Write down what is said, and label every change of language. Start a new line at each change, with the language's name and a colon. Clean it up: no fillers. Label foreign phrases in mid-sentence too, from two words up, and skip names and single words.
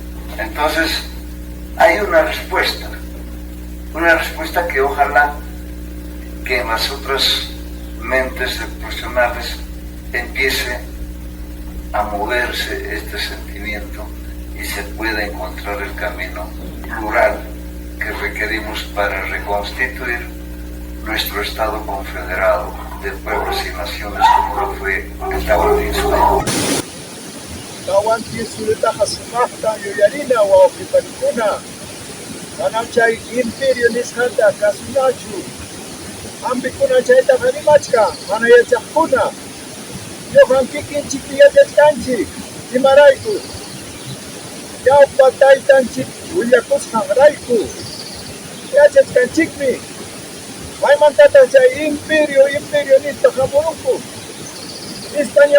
Spanish: Entonces, hay una respuesta que ojalá que en las otras mentes profesionales empiece a moverse este sentimiento y se pueda encontrar el camino plural que requerimos para reconstituir nuestro Estado confederado de pueblos y naciones como lo fue el Tahuantinsuyo.
Quechua: Tahuantinsuyo hasunaqta yuyarina wawqipanikuna manam chay imperio nisqanta kasunachu ambikuna chayta qanimachka mana yachaqkuna yoqan kikinchik yachachkanchik imarayku Ñawpa taytanchik willakusqan rayku yachachkanchikmi maymantataq chay imperio nispa hamurunku España